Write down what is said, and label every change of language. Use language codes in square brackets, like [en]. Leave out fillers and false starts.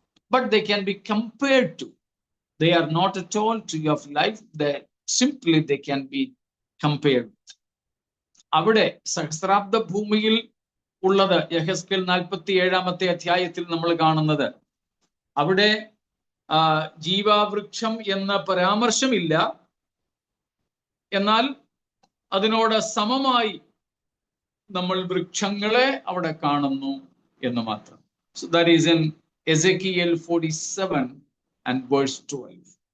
[en] But they can be compared to. They are not at all tree of life. They can be compared. [ml] അവിടെ സഹസ്രാബ്ദ ഭൂമിയിൽ ഉള്ളത് യഹസ്കേൽ 47-ാമത്തെ അധ്യായത്തിൽ നമ്മൾ കാണുന്നത്. അവിടെ ജീവവൃക്ഷം എന്ന പരാമർശമില്ല, എന്നാൽ അതിനോട് സമമായി നമ്മൾ വൃക്ഷങ്ങളെ അവിടെ കാണുന്നു എന്ന് മാത്രം. [en] So that is in Ezekiel 47 and verse 12.